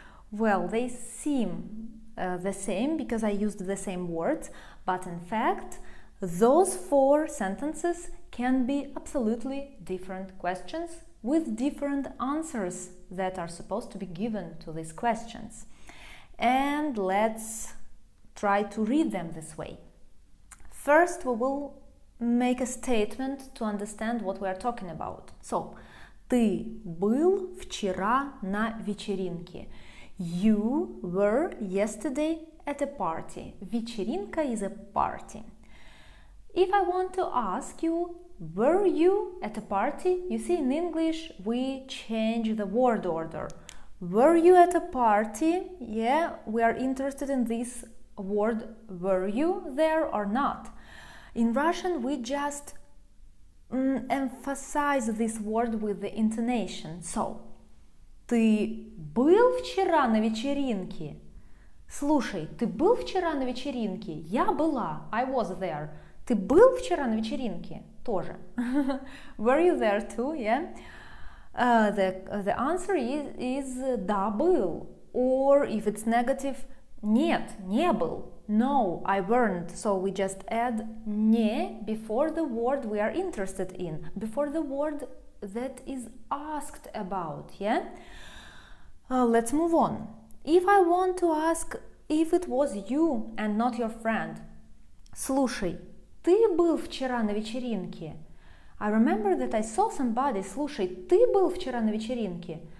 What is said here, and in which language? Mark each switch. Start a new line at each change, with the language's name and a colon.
English: Well, they seem the same because I used the same words, but in fact, those four sentences can be absolutely different questions with different answers that are supposed to be given to these questions. And let's try to read them this way. First, we will make a statement to understand what we are talking about.
Russian: So, ты был вчера на вечеринке.
English: You were yesterday at a party. Вечеринка is a party. If I want to ask you, were you at a party? You see, in English we change the word order. Were you at a party? Yeah, we are interested in this word, were you there or not? In Russian we just emphasize this word with the intonation.
Russian: So, ты был вчера на вечеринке? Слушай, ты был вчера на вечеринке? Я была.
English: I was there.
Russian: Ты был вчера на вечеринке? Тоже.
English: Were you there too? Yeah. The answer is
Russian: да, был.
English: Or if it's negative,
Russian: нет, не был.
English: No, I weren't. So we just add не before the word we are interested in, before the word that is asked about. Yeah. Let's move on. If I want to ask if it was you and not your friend,
Russian: слушай, ты был вчера на вечеринке?
English: I remember that I saw somebody.
Russian: Слушай, ты был вчера на вечеринке?